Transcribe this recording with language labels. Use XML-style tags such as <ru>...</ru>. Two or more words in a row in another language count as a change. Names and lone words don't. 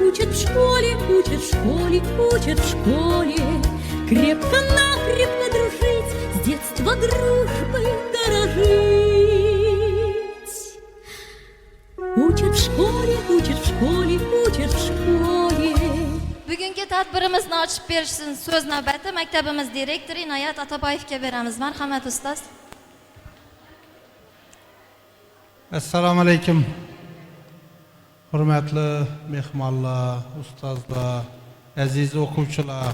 <ru>Учат в школе, учат в школе, учат в школе. Крепко-накрепко дружить, с детства дружбой дорожить. Учат в школе, учат в школе, учат в школе.</ru> <uz>Bugungi tadbirimizni ochib berishsin so'z navbati maktabimiz direktori Inoyat Otaboyevga beramiz. Marhamat ustoz. Assalomu alaykum. Hurmatli mehmonlar, ustozlar, aziz o'quvchilar.</uz>